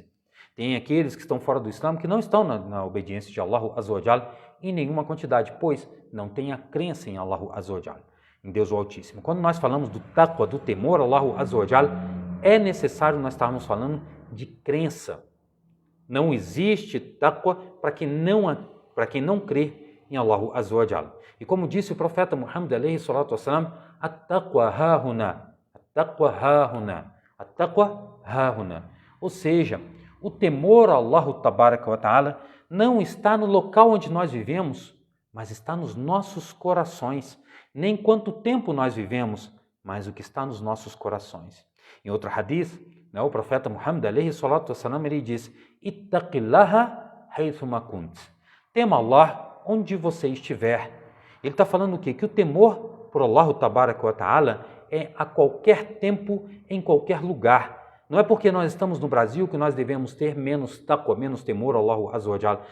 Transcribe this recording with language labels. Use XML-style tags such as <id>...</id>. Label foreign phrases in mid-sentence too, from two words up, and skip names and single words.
<pt>Tem aqueles que estão fora do Islã que não estão na obediência de</pt> <ar>الله عز وجل</ar> <pt>em nenhuma quantidade, pois não tem a crença em</pt> <ar>الله عز وجل,</ar> <pt>em Deus o Altíssimo. Quando nós falamos do taqwa, do temor a</pt> <ar>الله عز وجل,</ar> <pt>é necessário nós estarmos falando de crença. Não existe taqwa para quem não crê em</pt> <ar>الله عز وجل.</ar> <pt>E como disse o profeta Muhammad</pt> <ar>عليه الصلاة والسلام، التقوى هاهنا، التقوى هاهنا، التقوى هاهنا.</ar> <pt>Ou seja, o temor a</pt> <ar>الله تبارك وتعالى</ar> <pt>não está no local onde nós vivemos, mas está nos nossos corações. Nem quanto tempo nós vivemos, mas o que está nos nossos corações. Em outro hadith, né, o profeta Muhammad</pt> <ar>عليه الصلاة والسلام,</ar> <pt>ele diz,</pt> <ar>اتق الله حيثما كنت.</ar> <pt>Tema Allah onde você estiver. Ele está falando o quê? Que o temor por</pt> <ar>الله تبارك وتعالى</ar> <pt>é a qualquer tempo, em qualquer lugar. Não é porque nós estamos no Brasil que nós devemos ter menos taqwa, menos temor ao</pt> <ar>الله عز وجل.</ar>